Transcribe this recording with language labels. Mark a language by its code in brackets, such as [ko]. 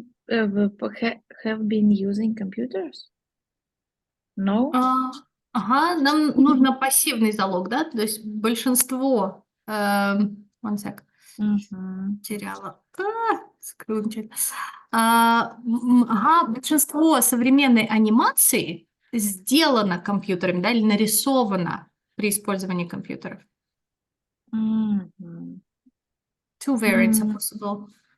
[en] Have been using computers? No? [ru] Ага, нам нужно пассивный залог, да? То есть большинство... [en] One sec. [ru] Теряла. Скрунчик. Ага, большинство современной анимации сделано компьютером, да, или нарисовано при использовании компьютеров. [en] Two variants are possible.